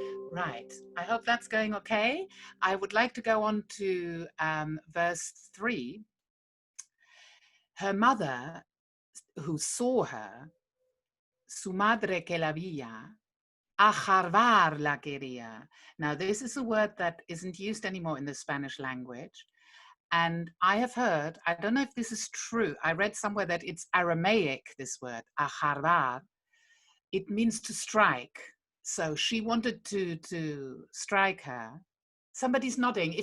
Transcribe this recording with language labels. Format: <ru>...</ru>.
<en>Right, I hope that's going okay. I would like to go on to verse 3. Her mother, who saw her,</en> <lad>su madre que la veía, aharvar la quería.</lad> <en>Now, this is a word that isn't used anymore in the Spanish language. And I have heard, I don't know if this is true, I read somewhere that it's Aramaic, this word, aharvar. It means to strike. So she wanted to strike her. Somebody's nodding.</en>